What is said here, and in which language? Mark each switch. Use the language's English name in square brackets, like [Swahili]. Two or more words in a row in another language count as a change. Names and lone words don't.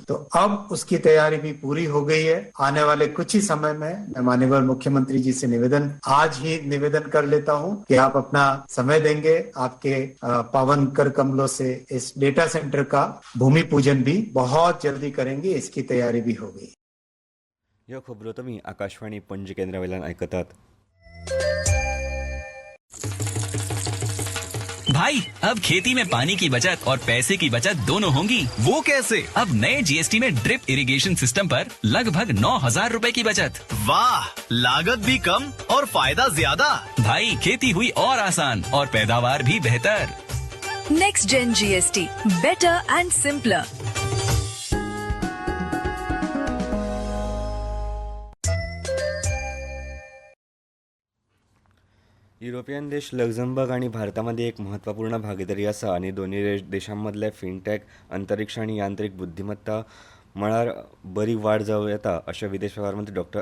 [Hindi] तो अब उसकी तैयारी भी पूरी हो गई है। आने वाले कुछ ही समय में मैं माननीय मुख्यमंत्री जी से आज ही निवेदन कर लेता हूं कि आप अपना समय देंगे, आपके पावन कर कमलों से इस डेटा सेंटर का भूमि पूजन भी बहुत जल्दी करेंगे। इसकी तैयारी भी हो गई। [Konkani] ह्यो खबरो तुमी आकाशवाणी पणजी केंद्रावेल्यान आयकतात. [Hindi] भाई अब खेती में पानी की बचत और पैसे की बचत दोनों होंगी। वो कैसे? अब नए GST में [English] drip irrigation system [Hindi] पर लगभग 9,000 रूपए की बचत। वाह, लागत भी कम और फायदा ज्यादा। भाई खेती हुई और आसान और पैदावार भी बेहतर। [English] Next Gen GST, better and simpler. [Konkani] युरोपियन देश लक्झमबर्ग आणि भारतामध्ये एक महत्त्वपूर्ण भागीदारी आसा आणि दोन्ही देशांमधले फिनटॅक, अंतरिक्ष आणि यांत्रिक बुद्धिमत्ता मळार बरी वाड जावं येता अशें विदेश वेव्हार मंत्री डॉ.